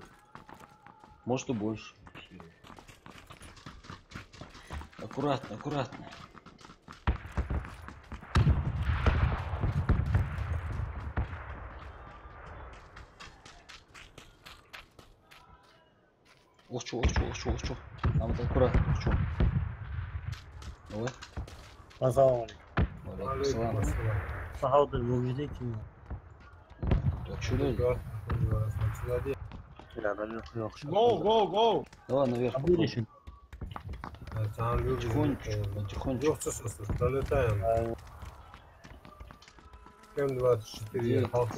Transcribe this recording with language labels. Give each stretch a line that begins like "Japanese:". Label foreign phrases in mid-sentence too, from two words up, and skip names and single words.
Russian: Может и больше. Аккуратно, аккуратно. Ох, чё. Там вот аккуратно, ох, чё. Давай. Assalomu
Arabic: عليكم السلام.
Uzbek: Bahodir bo'lgidek
Russian: Так, что дальше? Go. Давай наверх. Будешь? Потихонечку. Пролетаем. М-24 халку.